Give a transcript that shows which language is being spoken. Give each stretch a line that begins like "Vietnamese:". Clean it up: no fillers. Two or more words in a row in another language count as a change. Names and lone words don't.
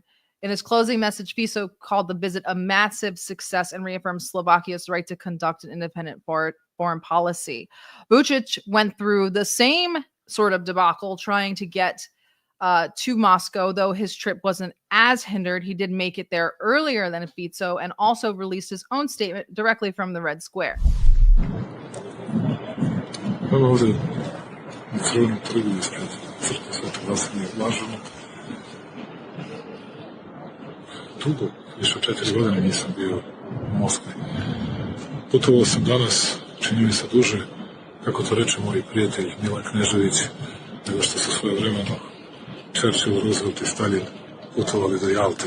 English: In his closing message, Fico called the visit a massive success and reaffirmed Slovakia's right to conduct an independent foreign policy. Vučić went through the same sort of debacle trying to get to Moscow, though his trip wasn't as hindered. He did make it there earlier than Fico and also released his own statement directly from the Red Square.
Serbian: Dugo, više od 4 godine nisam bio u Moskvi. Putovao sam danas, čini mi se duže, kako to reče moj prijatelj Milan Knežević, nego što su svojevremeno Churchill, Roosevelt i Stalin putovali do Jalte.